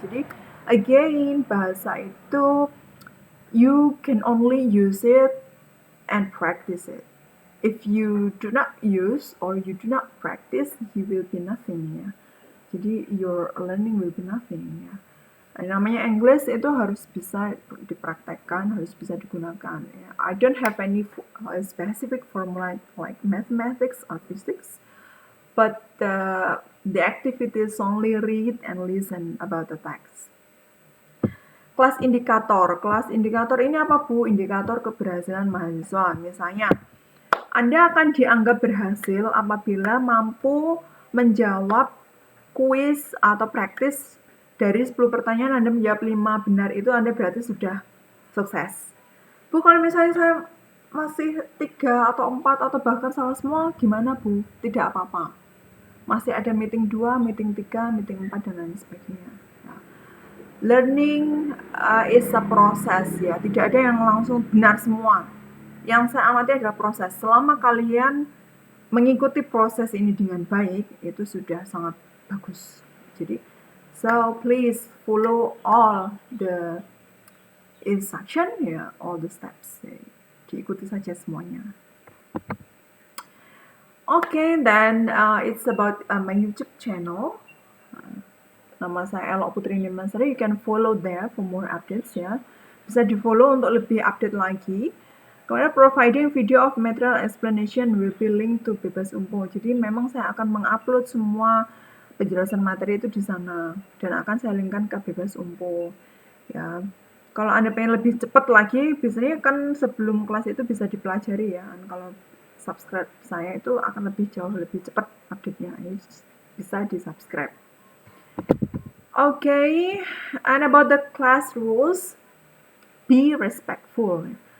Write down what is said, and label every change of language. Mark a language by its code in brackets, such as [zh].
[en] Jadi again, [id] bahasa itu [en] you can only use it and practice it. If you do not use or you do not practice, you will be nothing ya. Jadi your learning will be nothing ya. [id] Namanya English itu harus bisa dipraktekkan, harus bisa digunakan ya. [en] I don't have any specific formula like mathematics or physics, but the activities only read and listen about the text. [id] Kelas indikator ini apa, Bu? Indikator keberhasilan mahasiswa. Misalnya Anda akan dianggap berhasil apabila mampu menjawab kuis atau praktis dari 10 pertanyaan Anda menjawab 5 benar, itu Anda berarti sudah sukses. Bu, kalau misalnya saya masih 3 atau 4 atau bahkan salah semua, gimana, Bu? Tidak apa-apa. Masih ada meeting 2, meeting 3, meeting 4, dan lain sebagainya. Nah, [en] learning is a process [id] ya, tidak ada yang langsung benar semua. Yang saya amati adalah proses. Selama kalian mengikuti proses ini dengan baik, itu sudah sangat bagus. [en] Jadi, so please follow all the instruction, ya, all the steps. [id] Diikuti saja semuanya. [en] Okay, then it's about my YouTube channel. [id] Nama saya [en] Elok Putri Nimasari. You can follow there for more updates ya. [id] Bisa di follow untuk lebih update lagi. Kemudian [en] providing video of material explanation will be linked to Bebas Umpo. [id] Jadi memang saya akan mengupload semua penjelasan materi itu di sana dan akan saya linkkan ke Bebas Umpo. Ya, kalau Anda pengen lebih cepat lagi, biasanya kan sebelum kelas itu bisa dipelajari ya. Kalau subscribe saya itu akan jauh lebih cepat update-nya. Bisa di subscribe. [en] Okay, and about the class rules, be respectful.